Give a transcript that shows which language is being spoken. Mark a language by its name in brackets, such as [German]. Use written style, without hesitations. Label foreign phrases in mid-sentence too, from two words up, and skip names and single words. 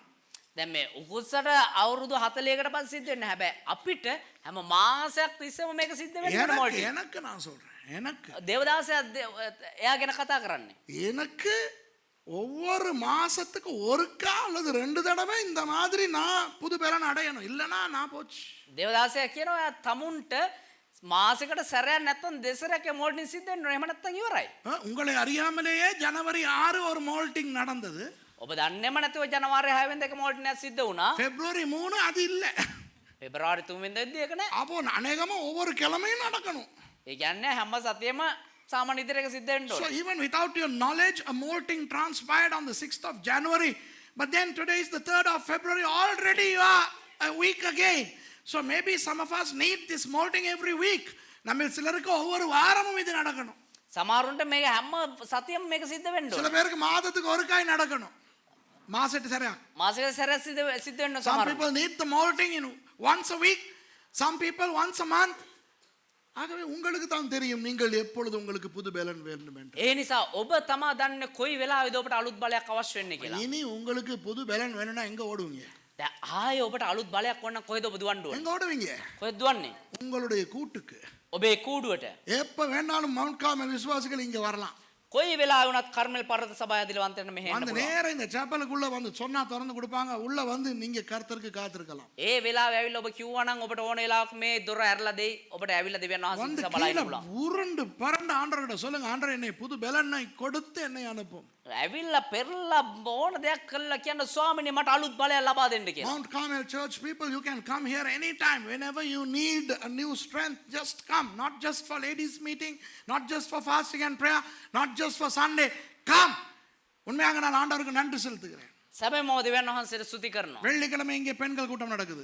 [Sinhala] දැන් මේ උකුස්සට අවුරුදු 40කට පස්සේ සිද්ධ වෙන්නේ. හැබැයි අපිට හැම මාසයක් තිස්සෙම මේක සිද්ධ වෙන්නේ [Tamil] எனக்கு [Sinhala] මෝල්ටින්. [Tamil] எனக்கு நான் சொல்றேன், எனக்கு [Sinhala] දේවදාසයා එයා ගැන කතා කරන්නේ. [Tamil] எனக்கு ஒவ்வொரு மாசத்துக்கு ஒருக்கா அல்லது 2 தடவை இந்த மாதிரி நான் புது பலன் அடையணும், இல்லைன்னா நான் போச்சு. [Sinhala] දේවදාසයා කියනවා එයා තමුන්ට මාසෙකට සැරයක් නැත්තම් දෙසරයක් මෝල්ටින් සිද්ධ වෙනවා. එහෙම නැත්තම් ඉවරයි. [Tamil] உங்களை அறியாமலேயே ஜனவரி 6 ஒரு மோல்டிங் நடந்தது, [Sinhala] ඔබ දන්නේම නැතුව ජනවාරි 6 වෙනිදා එක මෝල්ටින් සිද්ධ වුණා. [Tamil] பிப்ரவரி 3 அது இல்லை. [Sinhala] පෙබරවාරි 3 වෙනිදාදී ඒක නෑ. [Tamil] அப்போ அநேகமா ஒவ்வொரு கிழமையும் நடக்கணும். [Sinhala] ඒ කියන්නේ හැම සතියෙම සාමාන්‍ය විදිහට එක සිද්ධ වෙන්න [English] So [Sinhala] ඕනේ. [English] even without your knowledge, a molting transpired on the 6th of January, but then today is the 3rd of February, already you are a week again. So maybe some of us need this molting every week. [Tamil] நம்ம சிலருக்கு ஒவ்வொரு வாரமும் இது நடக்கணும். [Sinhala] සමහරුන්ට මේක හැම සතියෙම මේක සිද්ධ වෙන්න [Tamil] சில [Sinhala] ඕනේ. [Tamil] பேருக்கு மாதத்துக்கு ஒருக்காய் நடக்கணும், மாசத்துக்கு சரியா. [Sinhala] මාසෙකට සැරයක් සිද්ධ වෙන්න [English] Some [Sinhala] සමහරුන්ට. [English] people need the molting in once a week, some people once a month. [Tamil] ஆகவே உங்களுக்கு தான் தெரியும் நீங்கள் எப்பொழுது உங்களுக்கு புது பலன் வேண்டும் என்று. [Sinhala] ඒ නිසා ඔබ තමා දන්නේ කොයි වෙලාවෙද ඔබට අලුත් බලයක් අවශ්‍ය වෙන්නේ කියලා. [Tamil] இனி உங்களுக்கு புது பலன் வேணும்னா எங்க ஓடுவீங்க? [Sinhala] දැන් ආයේ ඔබට අලුත් බලයක් වන්න කොහෙද ඔබ දුවන්න ඕනේ? [Tamil] எங்க ஓடுவீங்க? [Sinhala] කොහෙද දුවන්නේ? [Tamil] உங்களுடைய கூட்டுக்கு. [Sinhala] ඔබේ කූඩුවට. [Tamil] எப்ப வேணாலும் மவுண்ட் கார்மல் விசுவாசிகள் இங்க வரலாம். [Sinhala] කොයි වෙලාවෙ වුණත් කර්මල් පර්වත සභාව ඇදිලවන්තයන්ට මෙහෙ එන්න [Tamil] வந்து [Sinhala] පුළුවන්. [Tamil] நேரா இந்த சேப்பலுக்குள்ள வந்து சொன்னா திறந்து கொடுப்பாங்க. உள்ள வந்து நீங்க கர்த்தருக்கு காத்திருக்கலாம். [Sinhala] ඒ වෙලාවෙ ඇවිල්ලා ඔබ කිව්වා නම් ඔබට ඕන වෙලාවක මේ දොර ඇරලා දෙයි. ඔබට ඇවිල්ලා දෙවියන් වහන්සේ [Tamil] வந்து [Sinhala] දිහා බලන්න [Tamil] கீழே [Sinhala] පුළුවන්. [Tamil] உருண்டு பரண்ட ஆண்டவர்கிட்ட சொல்லுங்க, ஆண்டவர் என்னை புது பலனை கொடுத்து என்னை அனுப்பும். [Sinhala] ඇවිල්ලා පෙරලා ඕන දෙයක් කළා කියන්න ස්වාමීනි මට අලුත් බලයක් ලබා දෙන්න කියලා. [English] Mount Carmel Church people, you can come here anytime. Whenever you need a new strength, just come. Not just for ladies meeting, not just for fasting and prayer, not just for Sunday. Come. [Tamil] உண்மையாக நான் ஆண்டவருக்கு நன்றி செலுத்துகிறேன். [Sinhala] සැබෑම දෙවියන් වහන්සේට ස්තුති කරනවා. [Tamil] வெள்ளிக்கிழமை இங்கே பெண்கள் கூட்டம் நடக்குது.